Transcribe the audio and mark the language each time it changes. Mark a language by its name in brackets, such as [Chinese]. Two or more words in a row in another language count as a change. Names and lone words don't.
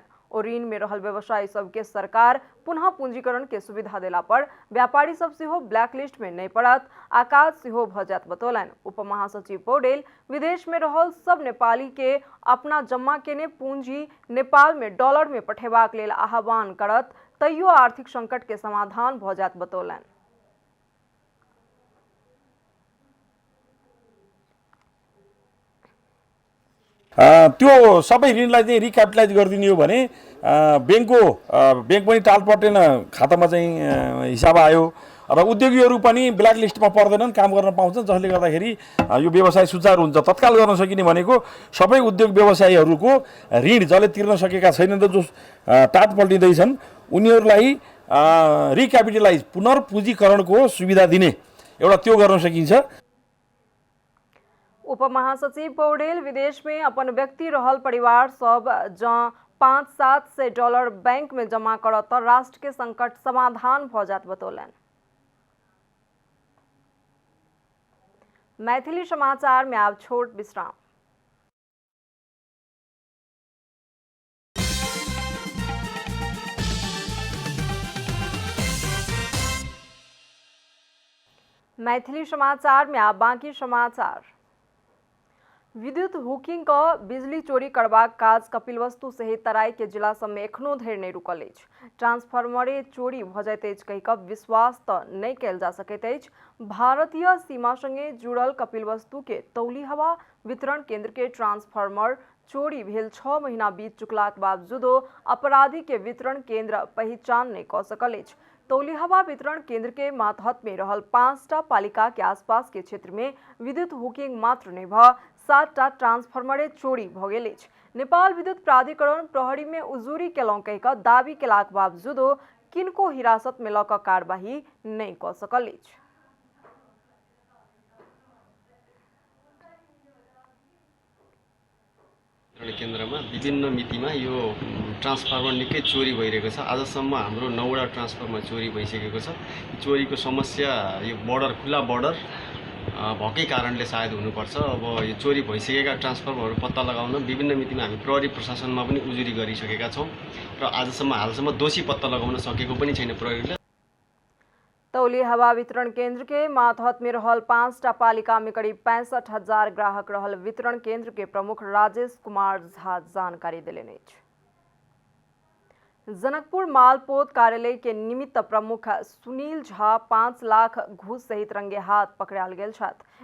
[Maithili] और ऋण में रहल व्यवसायी सबके सरकार पुनः पूंजीकरण के सुविधा देला पर व्यापारी सब सेहो ब्लैकलिस्ट में नहीं पड़त आ काज सेहो भ जायत बतौलनि। उप महासचिव पौडेल विदेश में रहल सब नेपाली के अपना जमा केने पूंजी नेपाल में डॉलर में पठेबाक लेल आह्वान करत तैयो आर्थिक संकट के समाधान भ जायत बतौलनि। [Nepali] त्यो सबै ऋणलाई चाहिँ रिक्यापिटलाइज गरिदिने हो भने बैंक पनि टालपटेन खातामा चाहिँ हिसाब आयो र उद्योगीहरू पनि ब्ल्याक लिस्टमा पर्दैनन्, काम गर्न पाउँछन्, जसले गर्दाखेरि यो व्यवसाय सुचारू हुन्छ। तत्काल गर्न सकिने भनेको सबै उद्योग व्यवसायीहरूको ऋण जसले तिर्न सकेका छैनन् र जो टाट पल्टिँदैछन् उनीहरूलाई रिक्यापिटलाइज पुनर्पूंजीकरणको सुविधा दिने एउटा त्यो गर्न सकिन्छ। [Maithili] उप महासचिव पौडेल विदेश में अपन व्यक्ति रहल परिवार सब जँ $500-700 बैंक में जमा करत त राष्ट्र के संकट समाधान भ जात बतौलनि। मैथिली समाचार में आब छोट विश्राम। मैथिली समाचार में आब बाकी समाचार। विद्युत हुकिंग का बिजली चोरी करबाक काज कपिलवस्तु सहित तराई के जिला सब में एखनो धरि नहीं रुकल अछि। ट्रांसफार्मरे चोरी भ जाइत अछि कहि कऽ विश्वास तऽ नहीं कयल जा सकैत अछि। भारतीय सीमा संगे जुड़ल कपिलवस्तु के तौली हवा वितरण केंद्र के ट्रांसफार्मर चोरी भेल 6 महीना बीत चुकलाक बावजूदो अपराधी के वितरण केंद्र पहचान नहीं कऽ सकल अछि। तौली हवा वितरण केंद्र के मातहत में रहल 5टा पालिका के आसपास के क्षेत्र में विद्युत हुकिंग मात्र नहीं भ 7टा ट्रांसफार्मरे चोरी भ गेल अछि। नेपाल विद्युत प्राधिकरण प्रहरी में उजूरी केलौं कहि कऽ दावी केलाक बावजूदो किनको हिरासत में लऽ कऽ कार्यवाही नहीं कऽ सकल अछि। [Nepali] केन्द्रमा विभिन्न मितिमा यो ट्रान्सफर्मर निकै चोरी भइरहेको छ। आजसम्म हाम्रो 9वटा ट्रान्सफर्मर चोरी भइसकेको छ। चोरीको समस्या यो बर्डर खुला बर्डर भएकै कारणले सायद हुनुपर्छ। अब यो चोरी भइसकेका ट्रान्सफर्मरहरू पत्ता लगाउन विभिन्न मितिमा हामी प्रहरी प्रशासनमा पनि उजुरी गरिसकेका छौँ र हालसम्म दोषी पत्ता लगाउन सकेको पनि छैन प्रहरीले। [Maithili] तौली हवा वितरण केंद्र के मातहत में रहल 5टा पालिका में करीब 65,000 ग्राहक रहल वितरण केंद्र के प्रमुख राजेश कुमार झा जानकारी देलनि अछि। जनकपुर मालपोत कार्यालय के निमित्त प्रमुख सुनील झा 5 लाख घूस सहित रंगे हाथ पकड़ायल गेल छथि।